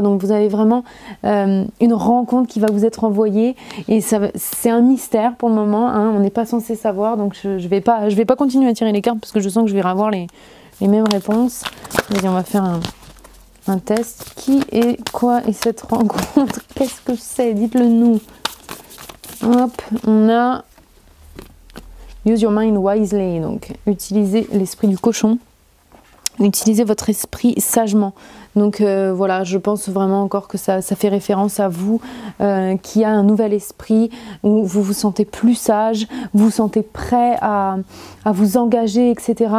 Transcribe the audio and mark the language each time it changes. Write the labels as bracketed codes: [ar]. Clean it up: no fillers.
[fr] Donc vous avez vraiment une rencontre qui va vous être envoyée. Et c'est un mystère pour le moment, hein, on n'est pas censé savoir. Donc je vais pas continuer à tirer les cartes parce que je sens que je vais avoir les mêmes réponses. Allez, on va faire un test. Qui est quoi est cette rencontre? Qu'est-ce que c'est? Dites-le nous. Hop, on a [en] Use your mind wisely. [fr] Donc utilisez l'esprit du cochon. Utilisez votre esprit sagement. Donc voilà, je pense vraiment encore que ça fait référence à vous qui a un nouvel esprit, où vous vous sentez plus sage, vous vous sentez prêt à vous engager, etc.